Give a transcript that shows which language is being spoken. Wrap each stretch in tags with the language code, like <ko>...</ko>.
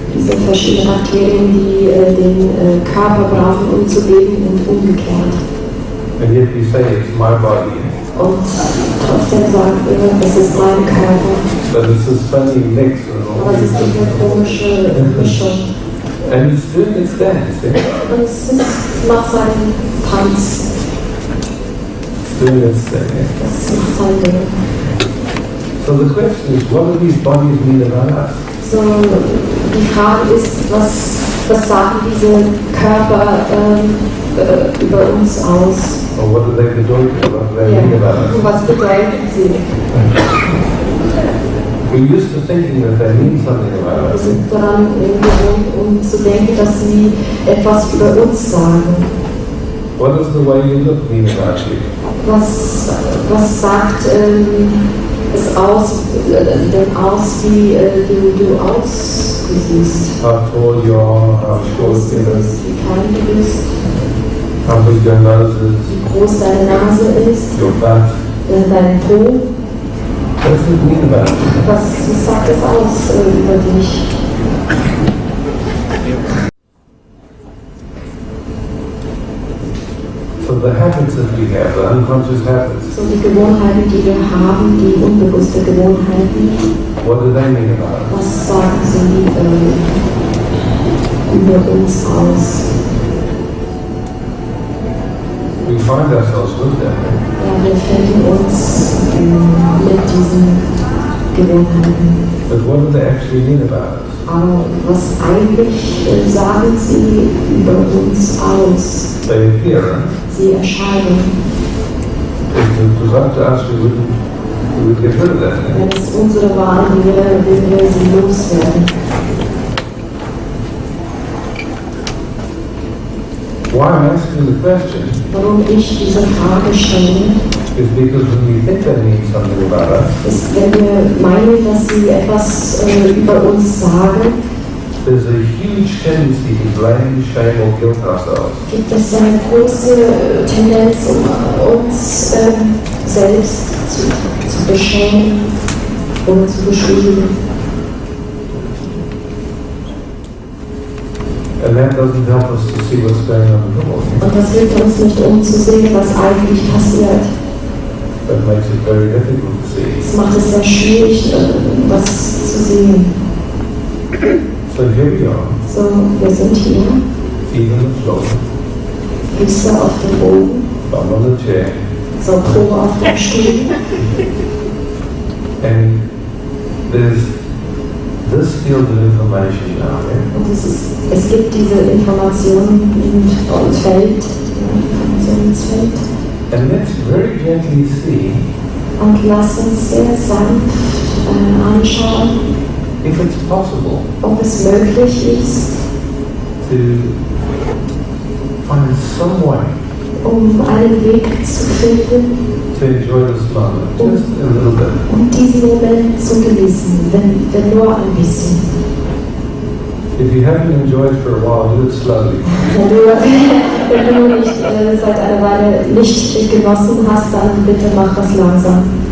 <de>Diese verschiedenen Bakterien, die den Körper brauchen, um zu leben und umgekehrt.</de> <en>And yet we say it's my body.</en> <de>Und trotzdem sagen wir, es ist mein Körper.</de> <en>But it's this funny mix of all</en> <de>Aber es ist</de> <en>these.</en> <de>diese komische Mischung.</de> <en>And it's doing its dance.</en> <de>Und es macht seinen Tanz.</de> <en>It's doing its thing.</en> <de>Es macht sein Ding.</de> <en>So the question is, what do these bodies mean about us?</en> <de>So, die Frage ist, was sagen diese Körper über uns aus?</de> <en>Or what do they</en> <de>bedeuten?</de> <en>What do they mean about us?</en> <de>Was bedeuten sie?</de> <en>We're used to thinking that they mean something about</en> <de>Wir</de> <en>us.</en> <de>sind daran gewohnt, um zu denken, dass sie etwas über uns sagen.</de> <en>What does the way you look mean about you?</en> <de>Was sagt es aus, wie du aussiehst?</de> <en>How tall you are, how short</en> <de>Groß du</de> <en>you are,</en> <de>bist, wie klein du bist,</de> <en>how big your nose is,</en> <de>wie groß deine Nase ist,</de> <en>your butt.</en> <de>dein Po.</de> <en>What does it mean about you?</en> <de>Was sagt es aus über dich?</de> <en>So the habits that we have, the unconscious habits,</en> <de>So die Gewohnheiten, die wir haben, die unbewusste Gewohnheiten,</de> <en>what do they mean about us?</en> <de>was sagen sie über uns aus?</de> <en>We find ourselves with them.</en> <de>Ja, wir finden uns mit diesen Gewohnheiten.</de> <en>But what do they actually mean about us?</en> <de>Aber was eigentlich sagen sie über uns aus?</de> <en>They appear.</en> <de>Sie erscheinen.</de> <en>If it was up to us, we would get rid of that.</en> <de>Wenn es unsere Wahl wäre, würden wir sie loswerden.</de> <en>Why I'm asking the question</en> <de>Warum ich diese Frage stelle,</de> <en>is because when we think they mean something about us,</en> <de>ist, wenn wir meinen, dass sie etwas über uns sagen,</de> <en>there's a huge tendency to blame, shame, or guilt ourselves.</en> <de>gibt es eine große Tendenz, uns selbst zu beschämen oder zu beschuldigen.</de> <en>And that doesn't help us to see what's going on in the world.</en> <de>Und das hilft uns nicht, um zu sehen, was eigentlich passiert.</de> <en>That makes it very difficult to see.</en> <de>Es macht es sehr schwierig, was zu sehen.</de> <en>So here we are,</en> <de>So, wir sind hier,</de> <en>feet on the floor,</en> <de>Füße auf dem Boden,</de> <en>bum on the chair,</en> <de>so Po auf dem Stuhl.</de> <en>and there's this field of information now, yeah?</en> <de>Und es gibt diese Informationen im Feld, Informationsfeld.</de> <en>And let's very gently see</en> <de>Und lass uns sehr sanft anschauen,</de> <en>if it's possible</en> <de>ob es möglich ist,</de> <en>to find some way</en> <de>einen Weg zu finden,</de> <en>to enjoy this moment, just a little bit.</en> <de>diesen Moment zu genießen, wenn nur ein bisschen.</de> <en>If you haven't enjoyed for a while, do it slowly.</en> <de>Wenn du nicht seit einer Weile nicht genossen hast, dann bitte mach das langsam.</de>